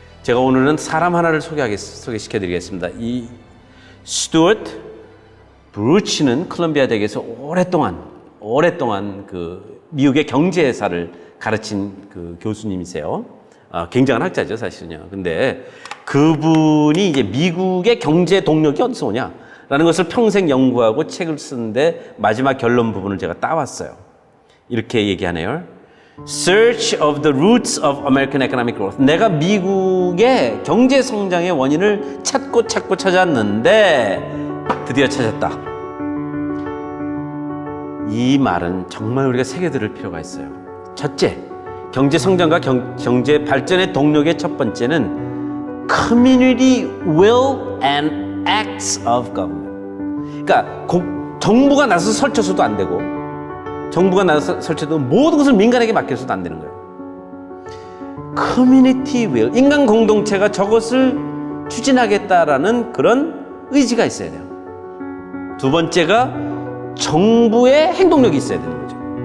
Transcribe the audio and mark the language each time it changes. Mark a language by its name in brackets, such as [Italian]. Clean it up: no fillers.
[Korean] 제가 오늘은 사람 하나를 소개시켜드리겠습니다. 이 스튜어트 브루치는 콜럼비아 대학에서 오랫동안 그 미국의 경제사를 가르친 그 교수님이세요. 굉장한 학자죠, 사실은요. 근데 그분이 이제 미국의 경제 동력이 어디서 오냐라는 것을 평생 연구하고 책을 쓰는데 마지막 결론 부분을 제가 따왔어요. 이렇게 얘기하네요. [English] Search of the roots of American economic growth. [Korean] 내가 미국의 경제 성장의 원인을 찾고 찾았는데 드디어 찾았다. 이 말은 정말 우리가 새겨들을 필요가 있어요. 첫째, 경제 성장과 경제 발전의 동력의 첫 번째는 [English] community will and acts of government. [Korean] 그러니까 정부가 나서서 설쳐서도 안 되고 정부가 나서서 설쳐도 모든 것을 민간에게 맡겨서도 안 되는 거예요. community will, 인간 공동체가 저것을 추진하겠다라는 그런 의지가 있어야 돼요. 두 번째가 정부의 행동력이 있어야 되는 거죠.